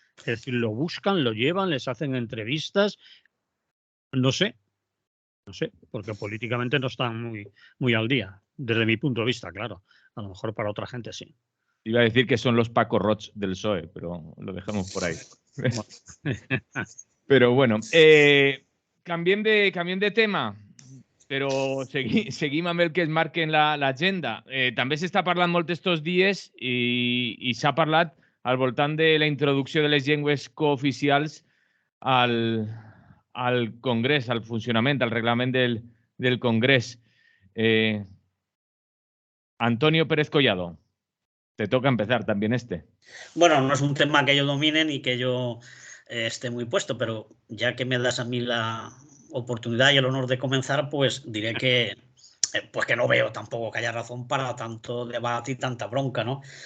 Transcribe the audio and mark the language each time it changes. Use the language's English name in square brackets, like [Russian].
[Spanish] Es decir, lo buscan, lo llevan, les hacen entrevistas. No sé, porque políticamente no están muy al día, desde mi punto de vista, claro. A lo mejor para otra gente sí. Iba a decir que son los Paco Roch del PSOE, pero lo dejamos por ahí. Pero bueno, [Catalan] canviem de tema, però seguim amb el que es marca en l'agenda. També s'està parlant molt estos dies i s'ha parlat al voltant de la introducció de les llengües cooficials al Congrés, al funcionament, al reglament del Congrés. [Spanish] Antonio Pérez Collado, te toca empezar también este. Bueno, no es un tema que yo domine ni que yo esté muy puesto, pero ya que me das a mí la oportunidad y el honor de comenzar, pues diré que, pues que no veo tampoco que haya razón para tanto debate y tanta bronca, ¿no?